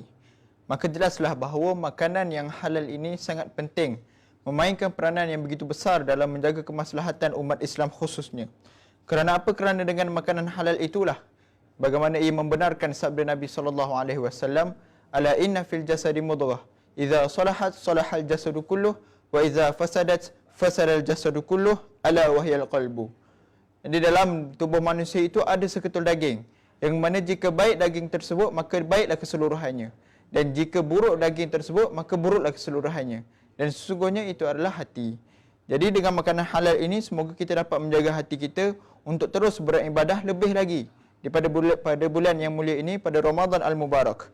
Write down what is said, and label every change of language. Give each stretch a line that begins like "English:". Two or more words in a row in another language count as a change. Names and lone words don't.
Malay: Maka jelaslah bahawa makanan yang halal ini sangat penting, memainkan peranan yang begitu besar dalam menjaga kemaslahatan umat Islam khususnya. Kerana apa? Kerana dengan makanan halal itulah bagaimana ia membenarkan sabda Nabi SAW,
Arabic: ألا إن في الجسد مضغة إذا صلحت صلح الجسد كله وإذا فسدت فسد الجسد كله ألا وهي القلب.
Malay: Di dalam tubuh manusia itu ada seketul daging, yang mana jika baik daging tersebut maka baiklah keseluruhannya, dan jika buruk daging tersebut maka buruklah keseluruhannya, dan sesungguhnya itu adalah hati. Jadi dengan makanan halal ini semoga kita dapat menjaga hati kita untuk terus beribadah lebih lagi pada bulan yang mulia ini, pada Ramadan Al-Mubarak.